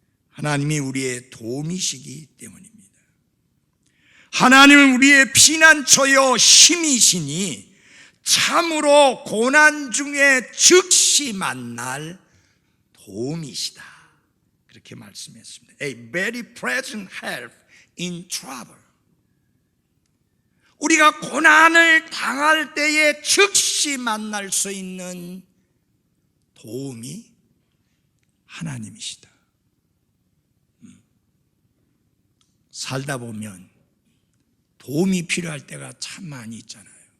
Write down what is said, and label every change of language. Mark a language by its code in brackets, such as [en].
[ko] 하나님이 우리의 도움이시기 때문입니다. 하나님은 우리의 피난처여 힘이시니 참으로 고난 중에 즉시 만날 도움이시다, 그렇게 말씀했습니다. [en] A very present help in trouble. [ko] 우리가 고난을 당할 때에 즉시 만날 수 있는 도움이 하나님이시다. 살다 보면 도움이 필요할 때가 참 많이 있잖아요.